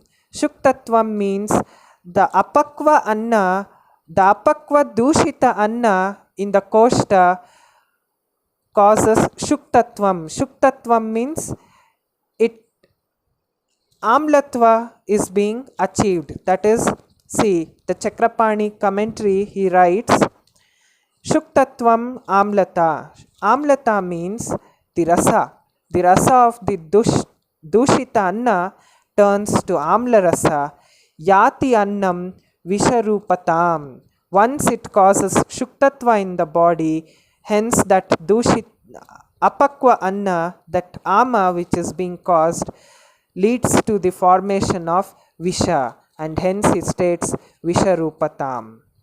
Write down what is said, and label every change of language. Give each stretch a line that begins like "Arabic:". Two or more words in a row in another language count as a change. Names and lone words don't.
English: Shuktatvam means the
Sanskrit: apakva anna,
English: the
Sanskrit: apakva dushita anna
English: in the koshta causes shuktatvam. Shuktatvam means amlatva is being achieved. That is, see the Chakrapani commentary, he writes
Sanskrit: shuktatvam amlata.
English: Amlata means the rasa. The rasa of the
Sanskrit: dushita anna
English: turns to
Sanskrit: amla rasa. Yati annam visharupatam.
English: Once it causes shuktatva in the body, hence that
Sanskrit: apakva anna,
English: that ama which is being caused, leads to the formation of visha, and hence it states visharupatam.